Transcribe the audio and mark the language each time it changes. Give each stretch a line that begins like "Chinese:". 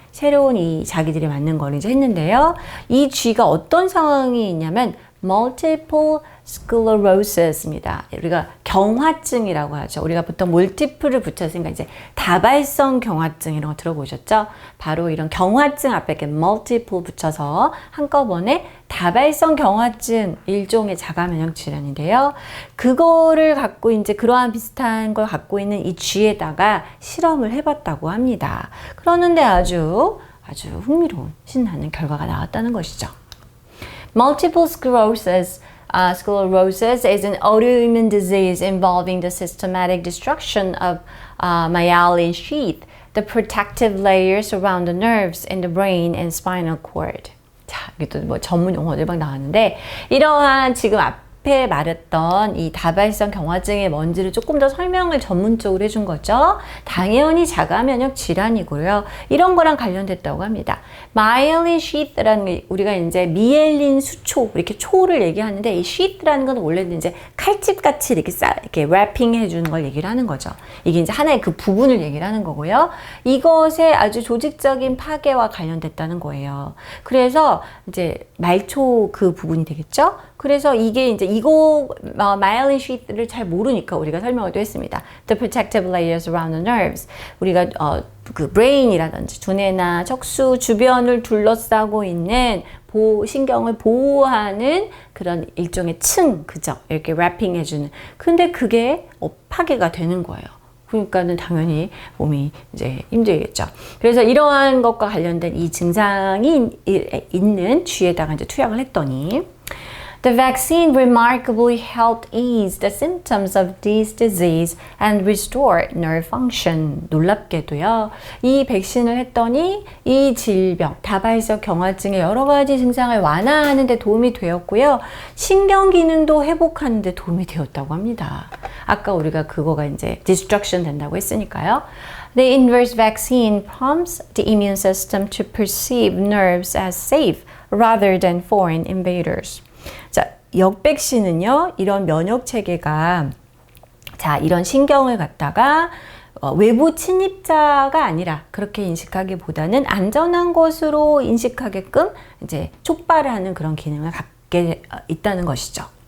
Korean: 새로운 이 자기들이 맞는 걸 이제 했는데요. 이 쥐가 어떤 상황이 있냐면, multiple sclerosis입니다. 우리가 경화증이라고 하죠. 우리가 보통 multiple을 붙였으니까 이제 다발성 경화증 이런 거 들어보셨죠? 바로 이런 경화증 앞에 이렇게 multiple 붙여서 한꺼번에 다발성 경화증 일종의 자가 면역 질환인데요. 그거를 갖고 이제 그러한 비슷한 걸 갖고 있는 이 쥐에다가 실험을 해봤다고 합니다. 그러는데 아주 흥미로운 신나는 결과가 나왔다는 것이죠.
English: Multiple sclerosis is an autoimmune disease involving the systematic destruction of myelin sheath, the protective layers around the nerves in the brain and spinal cord.
Korean: 자, 이게 또 뭐 전문 용어들 막 나왔는데 이러한 지금 앞에 말했던 이 다발성 경화증의 뭔지를 조금 더 설명을 전문적으로 해준 거죠. 당연히 자가 면역 질환이고요. 이런 거랑 관련됐다고 합니다. 마이엘린 시트라는 게 우리가 이제 미엘린 수초 이렇게 초를 얘기하는데 이 시트라는 건 원래는 이제 칼집 같이 이렇게 래핑해 주는 걸 얘기를 하는 거죠. 이게 이제 하나의 그 부분을 얘기를 하는 거고요. 이것의 아주 조직적인 파괴와 관련됐다는 거예요. 그래서 이제 말초 그 부분이 되겠죠. 그래서 이게 이제 이거 myelin sheath를 잘 모르니까 우리가 설명을 또 했습니다.
English: The protective layers around the nerves.
Korean: 우리가 그 brain이라든지 두뇌나 척수 주변을 둘러싸고 있는 신경을 보호하는 그런 일종의 층, 그죠? 이렇게 래핑 해주는. 근데 그게 파괴가 되는 거예요. 그러니까는 당연히 몸이 이제 힘들겠죠. 그래서 이러한 것과 관련된 이 증상이 있는 쥐에다가 이제 투약을 했더니
English: The vaccine remarkably helped ease the symptoms of this disease and restore nerve function.
Korean: 놀랍게도요. 이 백신을 했더니 이 질병, 다발성 경화증의 여러 가지 증상을 완화하는 데 도움이 되었고요. 신경 기능도 회복하는 데 도움이 되었다고 합니다. 아까 우리가 그거가 이제 destruction 된다고 했으니까요.
English: The inverse vaccine prompts the immune system to perceive nerves as safe rather than foreign invaders.
Korean: 자, 역백신은요, 이런 면역 체계가 자, 이런 신경을 갖다가 외부 침입자가 아니라 그렇게 인식하기보다는 안전한 것으로 인식하게끔 이제 촉발을 하는 그런 기능을 갖게 있다는 것이죠.